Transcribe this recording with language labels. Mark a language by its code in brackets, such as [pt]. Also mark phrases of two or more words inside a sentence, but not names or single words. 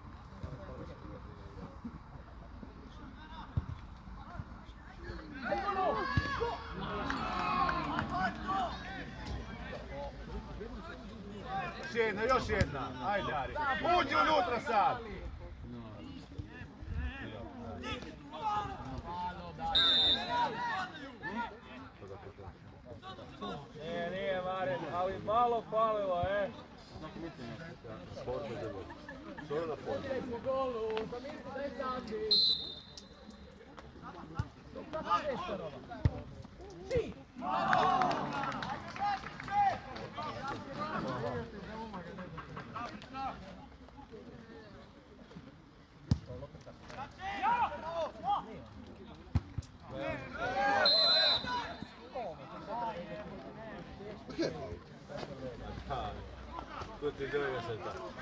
[hr] Još jedna. Ajde, Ari. Uđi unutra sad. Nije Marin, ali malo falilo, [it] Forza del gol. Solo la forza. Sì! Tutti e due a saltare.